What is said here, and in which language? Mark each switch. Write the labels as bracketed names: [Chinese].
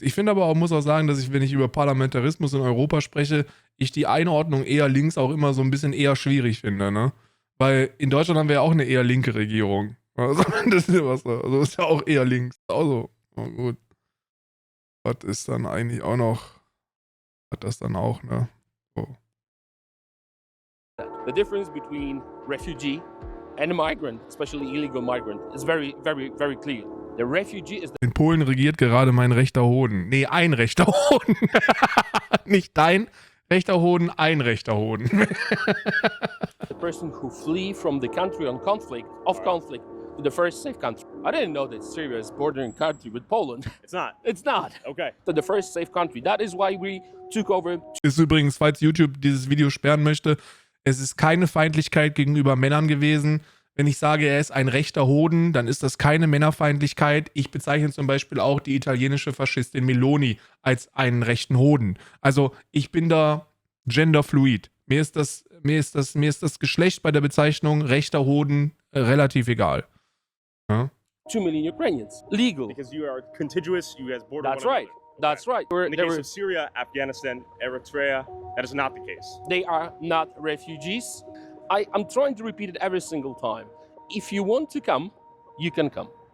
[German] Ich finde aber auch, muss auch sagen, dass ich, wenn ich über Parlamentarismus in Europa spreche, ich die Einordnung eher links auch immer so ein bisschen eher schwierig finde, ne? Weil in Deutschland haben wir ja auch eine eher linke Regierung. Also, das ist ja was, also ist ja auch eher links. Also, oh gut. Was ist dann eigentlich auch noch... Hat das dann auch, ne? So. [English] The difference between refugee and a migrant, especially illegal migrant, is very, very, very clear. The refugee is... [German] In Polen regiert gerade mein rechter Hoden. Nee, ein rechter Hoden. Nicht dein rechter Hoden, ein rechter Hoden. [English] The person who flee from the country of conflict to the first safe country. I didn't know that Syria is bordering country with Poland. It's not. It's not. Okay. To the first safe country. That is why we took over. [German] Ist übrigens, falls YouTube dieses Video sperren möchte, es ist keine Feindlichkeit gegenüber Männern gewesen. Wenn ich sage, er ist ein rechter Hoden, dann ist das keine Männerfeindlichkeit. Ich bezeichne zum Beispiel auch die italienische Faschistin Meloni als einen rechten Hoden. Also ich bin da genderfluid. Mir ist das Geschlecht bei der Bezeichnung rechter Hoden relativ egal. Ja? [English] 2 million Ukrainians, legal. Because you are contiguous, you guys border. That's right. That's right. In the case of Syria, Afghanistan, Eritrea, that is not the case. They are not refugees. I'm trying to repeat it every single time. If you want to come, you can come.